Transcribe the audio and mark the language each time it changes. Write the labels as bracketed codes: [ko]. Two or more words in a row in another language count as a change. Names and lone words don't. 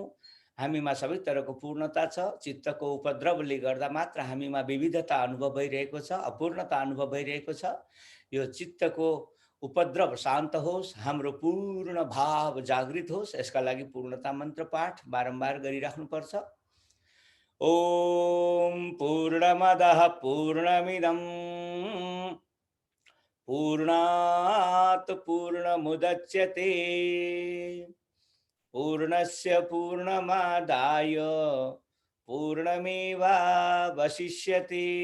[ne] हामीमा सबै तरहको पूर्णता छ। चित्तको उपद्रवले गर्दा मात्र हामीमा विविधता अनुभव भइरहेको छ, अपूर्णता अनुभव भइरहेको छ। यो चित्तको उपद्रव शान्त होस्, हाम्रो पूर्ण भाव जागृत होस्, यसका लागि पूर्णता मन्त्र पाठ बारम्बार गरिराख्नुपर्छ। [sa] ॐ पूर्णमदः पूर्णमिदं पूर्णात् पूर्णमुदच्यते पूर्णस्य पूर्णमादाय पूर्णमेवावशिष्यते।